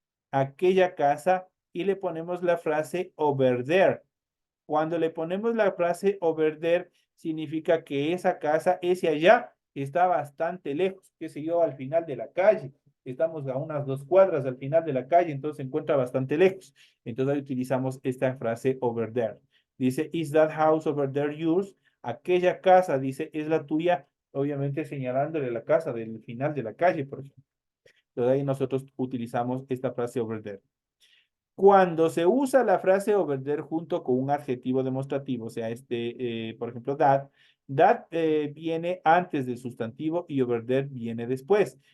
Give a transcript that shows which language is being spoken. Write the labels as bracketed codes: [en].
[es] Aquella casa y le ponemos la frase over there. Cuando le ponemos la frase over there, significa que esa casa, ese allá, está bastante lejos, qué sé yo, al final de la calle. Estamos a unas 2 cuadras al final de la calle, entonces se encuentra bastante lejos. Entonces ahí utilizamos esta frase over there. Dice, [en] is that house over there yours? [es] Aquella casa, dice, es la tuya, obviamente señalándole la casa del final de la calle, por ejemplo. Entonces ahí nosotros utilizamos esta frase over there. Cuando se usa la frase over there junto con un adjetivo demostrativo, o sea, por ejemplo, that viene antes del sustantivo y over there viene después.